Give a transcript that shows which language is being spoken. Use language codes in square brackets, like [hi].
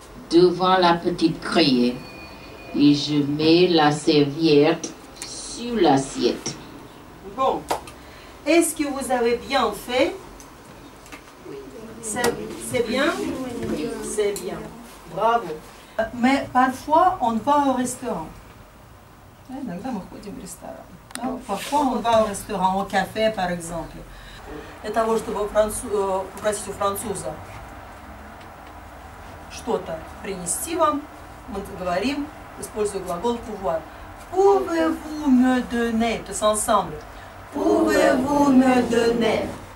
[fr] devant la petite cuillère et je mets la serviette sur l'assiette. Bon. Est-ce que vous avez bien fait? C'est bien? C'est bien. Bravo. Mais parfois, on va au restaurant. [ru] Иногда мы ходим в ресторан. [fr] Parfois, on va au restaurant, au café, par exemple. [ru] Для того, чтобы попросить у француза что-то принести вам, мы говорим, используя глагол pouvoir. [fr] Pouvez-vous me donner? [ru] То есть [fr] ensemble. Pouvez-vous me donner?